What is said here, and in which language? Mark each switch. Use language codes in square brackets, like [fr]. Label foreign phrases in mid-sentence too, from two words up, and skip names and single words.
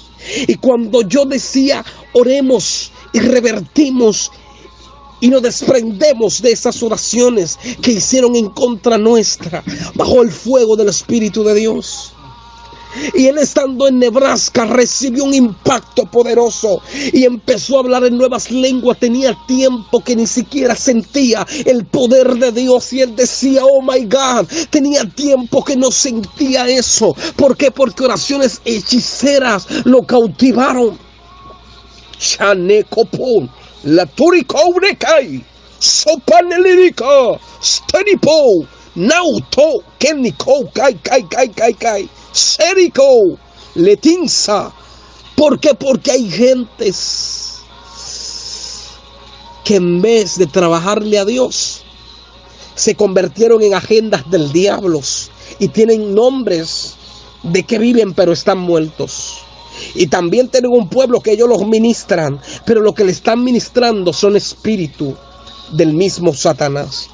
[es] Y cuando yo decía, oremos y revertimos y nos desprendemos de esas oraciones que hicieron en contra nuestra, bajo el fuego del Espíritu de Dios. Y él, estando en Nebraska, recibió un impacto poderoso y empezó a hablar en nuevas lenguas. Tenía tiempo que ni siquiera sentía el poder de Dios y él decía, [en] oh my God, [es] tenía tiempo que no sentía eso. ¿Por qué? Porque oraciones hechiceras lo cautivaron. Chanecopon, la turicourekai, sopanelirica, stenipo, nauto, keniko, kai. Serico, Letinza. ¿Por qué? Porque hay gentes que en vez de trabajarle a Dios se convirtieron en agendas del diablo y tienen nombres de que viven pero están muertos. Y también tienen un pueblo que ellos los ministran, pero lo que le están ministrando son espíritus del mismo Satanás.